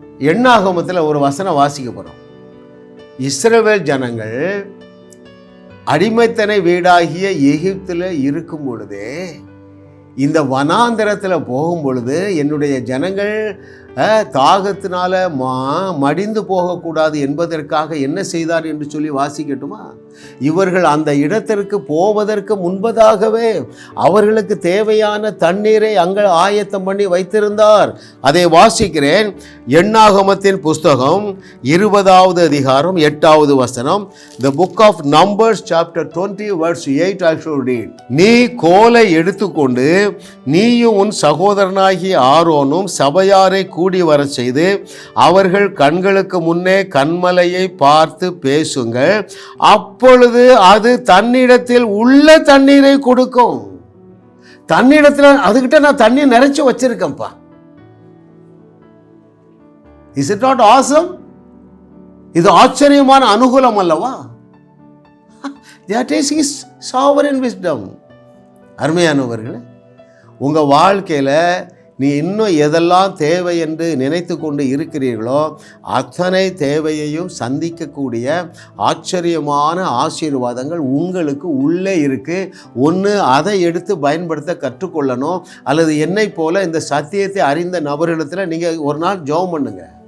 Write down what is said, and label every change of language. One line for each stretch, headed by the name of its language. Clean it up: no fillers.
Tamil: எண்ணாகமத்தில் ஒரு வசனம் வாசிக்க போறோம். இஸ்ரவேல் ஜனங்கள் அடிமைத்தனை வீடாகிய எகிப்தில் இருக்கும் பொழுதே, இந்த வனாந்தரத்தில் போகும் பொழுது, என்னுடைய ஜனங்கள் தாகத்தினால மடிந்து போகக்கூடாது என்பதற்காக என்ன செய்தார் என்று சொல்லி வாசிக்கட்டுமா? இவர்கள் அந்த இடத்திற்கு போவதற்கு முன்பதாகவே அவர்களுக்கு தேவையான தண்ணீரை அங்கே ஆயத்தம் பண்ணி வைத்திருந்தார். அதை வாசிக்கிறேன். எண்ணாகமத்தின் புஸ்தகம் 20வது அதிகாரம் 8வது வசனம்.
English: The book of Numbers chapter 20 verse 8 I shall read.
Tamil: நீ கோலை எடுத்துக்கொண்டு நீயும் உன் சகோதரனாகிய ஆரோனும் சபையாரை கூடி வர செய்து அவர்கள் கண்களுக்கு முன்னே கன்மலையை பார்த்து பேசுங்கள். அப்பொழுது அது தன்னிடத்தில் உள்ள தண்ணீரை கொடுக்கும். தன்னிடத்தில் அதுகிட்ட நான் தண்ணி நிறைச்சு வச்சிருக்கேன்ப்பா.
English: Is it not awesome?
Tamil: இது ஆச்சரியமான அனுகூலம் அல்லவா?
English: That is his sovereign wisdom.
Tamil: அருமையானவர்களே, உங்க வாழ்க்கையில நீ இன்னும் எதெல்லாம் தேவை என்று நினைத்து கொண்டு இருக்கிறீர்களோ அத்தனை தேவையையும் சந்திக்கக்கூடிய ஆச்சரியமான ஆசீர்வாதங்கள் உங்களுக்கு உள்ளே இருக்கு. ஒன்று அதை எடுத்து பயன்படுத்த கற்றுக்கொள்ளணும், அல்லது என்னை போல இந்த சத்தியத்தை அறிந்த நபர்களிடத்தில் நீங்கள் ஒரு நாள் ஜெபம் பண்ணுங்க.